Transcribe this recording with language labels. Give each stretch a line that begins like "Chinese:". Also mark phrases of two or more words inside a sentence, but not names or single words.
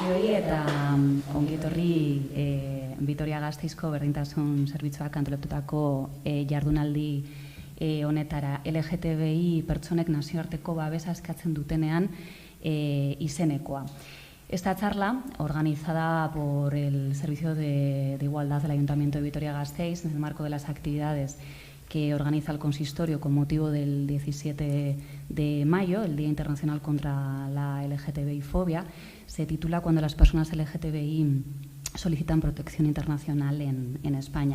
Basque: eta ongi etorri Vitoria-Gasteizko berdintasun zerbitzuak antolatutako jardunaldi honetara LGTBI pertsonek nazioarteko babesa eskatzen dutenean izenekoa.
Spanish: Esta charla, organizada por el Servicio de Igualdad del Ayuntamiento de Vitoria-Gasteiz en el marco de las actividades que organiza el consistorio con motivo del 17 de mayo, el Día Internacional contra la LGTBI-fobia, se titula Cuando las personas LGTBI solicitan protección internacional en España.